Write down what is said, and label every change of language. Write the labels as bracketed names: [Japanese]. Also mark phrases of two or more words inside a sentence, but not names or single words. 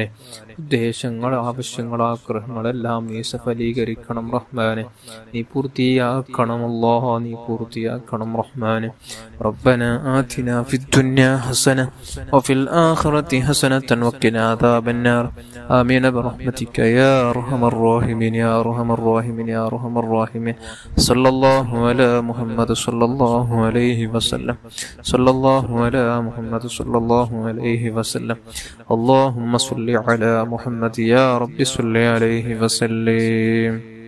[Malayalam] ഉദ്ദേശങ്ങൾ, ആവശ്യങ്ങൾ, ആഗ്രഹങ്ങളെല്ലാം നീ സഫലീകരിക്കണം റഹ്മാനെ. നീ പൂർത്തിയാക്കണമല്ലോ. നീ പൂർത്തിയാക്കണം റഹ്മാനെ. [Arabic] ربنا آتنا في الدنيا حسنة وفي الآخرة حسنة وقنا عذاب النار. ആമീൻ برحمتك يا أرحم الراحمين يا أرحم الراحمين يا أرحم الراحمين. صلى الله على محمد صلى الله عليه وسلم. صلى الله على محمد صلى الله عليه وسلم. اللهم صل على محمد يا رب صل عليه وسلم.